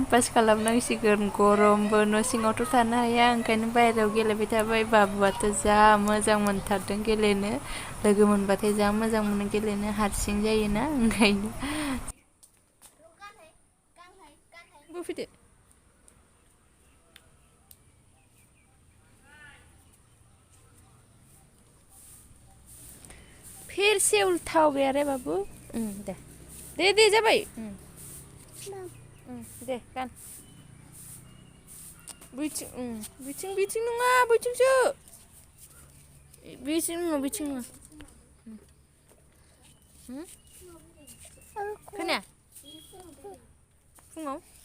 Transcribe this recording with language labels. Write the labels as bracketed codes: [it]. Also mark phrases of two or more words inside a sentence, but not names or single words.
[brx] पास खालामनांसिगोन गरमबो न' सिङावथ' थानो हाया ओंखायनो बाहेरायाव गेलेबाय थाबाय बाबुआथ' जा मोजां मोनथारदों गेलेनो लोगो मोनबाथाय जा मोजां मोनो गेलेनो हारसिं जायोना ओंखायनो फैदो [hi] फिर से उल्टा हो गया रे बाबू [brx] दे जाबाय दे गान बिथिं नङा बैथिंसो बिथिं नङा खोनाया फुङाव